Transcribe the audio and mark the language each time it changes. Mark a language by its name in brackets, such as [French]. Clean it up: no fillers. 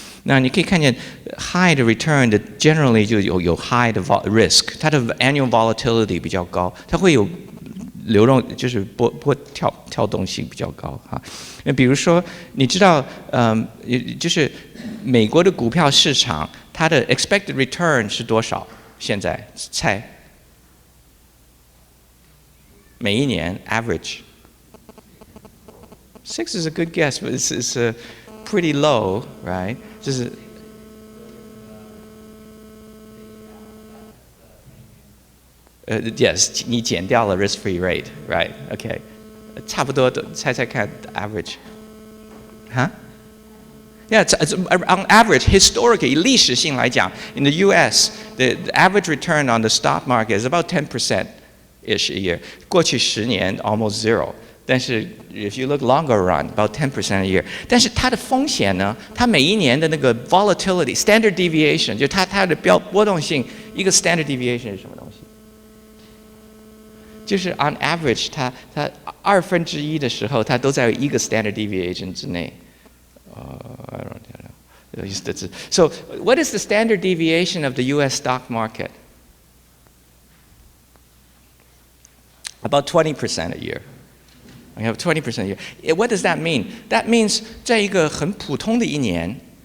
[Chinese] 那你可以看见 high 的 return 的 generally 就有 high 的 risk， 它的 annual volatility 比较高，它会有流动，就是跳动性比较高哈。那比如说，你知道，就是美国的股票市场，它的 expected return 是多少？现在猜，每一年 average。 [English] 6 is a good guess, but it's pretty low, right? [Chinese] 就是yes， 你减掉了 risk-free rate, right? OK， 差不多的，猜猜看 average， 哈？ [English] Yeah, on average, historically, [Chinese] 历史性来讲 [English] in the U.S., the average return on the stock market is about 10%-ish a year. [Chinese] 过去10年 [English] almost zero. [Chinese] 但是 [English] if you look longer run, about 10% a year. [Chinese] 但是它的风险呢？它每一年的那个 volatility, standard deviation， 就它的波动性，一个 standard deviation 是什么东西？就是 [English] on average， [Chinese] 它1/2的时候，它都在一个 standard deviation 之内。 [English] I don't know. So, what is the standard deviation of the U.S. stock market? About 20% a year. I have 20% a year. What does that mean? That means [Chinese] 在一个很普通的一年，